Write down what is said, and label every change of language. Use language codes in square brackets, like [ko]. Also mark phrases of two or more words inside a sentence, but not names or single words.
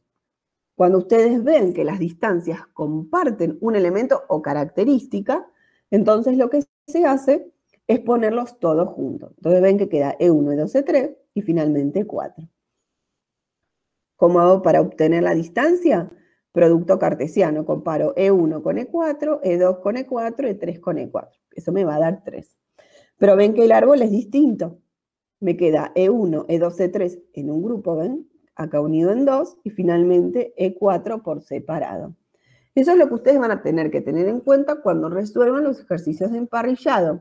[es] Cuando ustedes ven que las distancias comparten un elemento o característica, entonces lo que se hace es ponerlos todos juntos. Entonces ven que queda E1, E2, E3 y finalmente 4. ¿Cómo hago para obtener la distancia? Producto cartesiano. Comparo E1 con E4, E2 con E4, E3 con E4. Eso me va a dar 3. Pero ven que el árbol es distinto. Me queda E1, E2, E3 en un grupo, ¿ven? Acá unido en 2 y finalmente E4 por separado. Eso es lo que ustedes van a tener que tener en cuenta cuando resuelvan los ejercicios de emparrillado.